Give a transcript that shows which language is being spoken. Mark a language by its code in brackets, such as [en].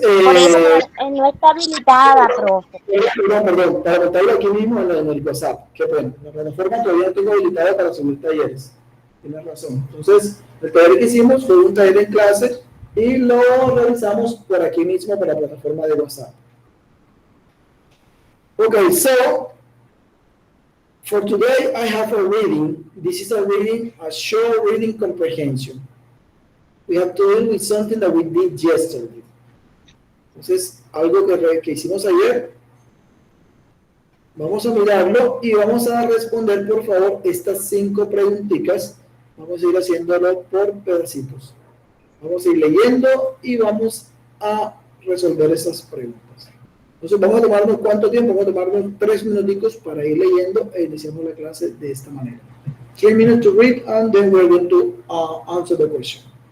[es] Por eso no está habilitada, profe. no, perdón, para contarlo aquí mismo en el WhatsApp, qué bueno, la plataforma todavía no tengo habilitada para subir talleres, tienes razón. Entonces, el taller que hicimos fue un taller en clase y lo realizamos por aquí mismo, por la plataforma de WhatsApp. [en] Okay, so for today I have a reading. This is a reading, a short reading comprehension. We have to deal with something that we did yesterday. [es] Entonces, algo que hicimos ayer. Vamos a mirarlo y vamos a responder, por favor, estas 5 preguntitas. Vamos a ir haciéndolo por pedacitos. Vamos a ir leyendo y vamos a resolver esas preguntas. Entonces, vamos a tomarnos ¿cuánto tiempo? Vamos a tomarnos 3 minuticos para ir leyendo e iniciamos la clase de esta manera. [en] 3 minutes to read and then we're going to answer the question.